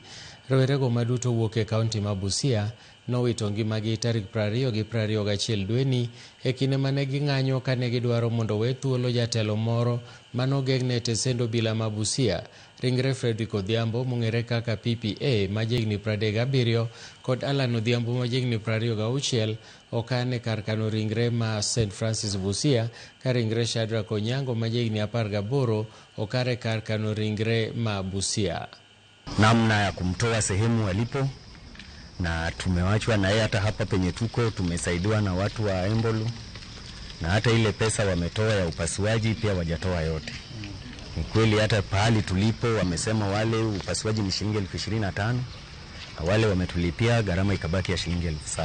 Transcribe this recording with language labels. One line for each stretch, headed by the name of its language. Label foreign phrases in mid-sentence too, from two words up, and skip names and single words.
Luo (Kenya and Tanzania): Rowerego maduto wuok e kaunti ma Busia nowito ngimagi tarik 20 gi 21 dweni e kinde mane ging'anyo kane gidwaro mondo we thuolo jatelo moro manogegne e tesend obila ma Busia, ringre Fredrick Odhiambo mong'ere kaka PPA majigni 37 kod Alan Odhiambo majigni 26 okan e kar kano ringre ma St. Francis Busia, ka ringre Shadrack Onyango majigni 18 okare kar kano ringre ma Busia.
Swahili: Namna ya kumtoa sehemu alipo, na tumewachwa na yeye. Hata hapa penye tuko tumesaidiwa na watu wa Embolu, na hata ile pesa wametoa ya upasuaji pia wajatoa yote. Ni kweli hata pahali tulipo wamesema wale upasuaji ni shilingi 25,000 na wale wametulipia gharama ikabaki ya shilingi 7,000.